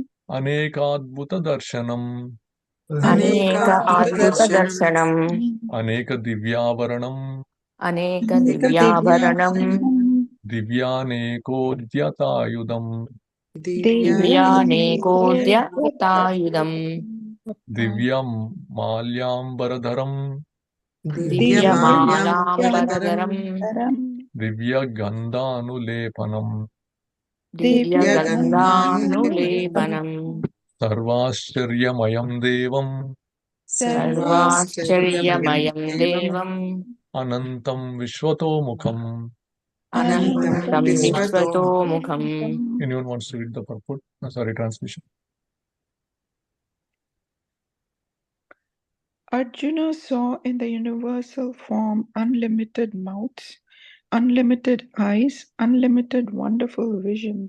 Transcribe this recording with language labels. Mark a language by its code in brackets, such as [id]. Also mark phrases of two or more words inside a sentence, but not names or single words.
[sa] अनेकाद्भुत दर्शनम्, అనేక అద్భుత దర్శనం अनेक दिव्याभरणम्, అనేక దివ్యాభరణం दिव्यानेकोद्यतायुधम्, దివ్యానేకోద్యతాయుధం दिव्यं माल्याम्बरधरम्, దివ్యమాలాంబరధరం दिव्यगन्धानुलेपनम्, దివ్యగంధానులేపనం सर्वाश्चर्यमयं देवम्, సర్వాశ్చర్యమయం దేవం अनन्तं विश्वतोमुखम्. అనంతం విశ్వతోముఖం. [en] Anyone wants to read the purport? Sorry, translation. Arjuna saw in the universal form unlimited mouths, unlimited eyes, unlimited wonderful visions.